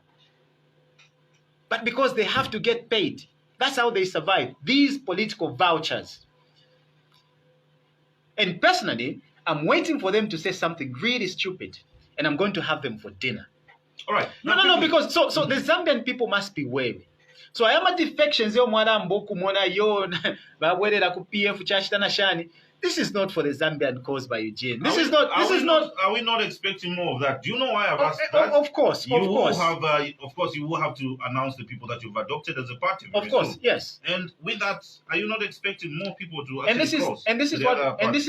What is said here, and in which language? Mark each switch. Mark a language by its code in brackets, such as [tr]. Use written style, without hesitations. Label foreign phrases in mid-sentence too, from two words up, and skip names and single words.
[en] But because they have to get paid. That's how they survive. These political vouchers. And personally, I'm waiting for them to say something really stupid. And I'm going to have them for dinner. All right. No, because so the Zambian people must be wary. So I am a defections [bem] yo mwana mboku mwana yo bawele la ku PF chashitana shani. [en] This is not for the Zambian cause by Eugene. This is not. Are we not expecting more of that? Do you know why I've asked that? Of course. You will have to announce the people that you've adopted as a party. Of course, soon. Yes. And with that, are you not expecting more people to and this cross?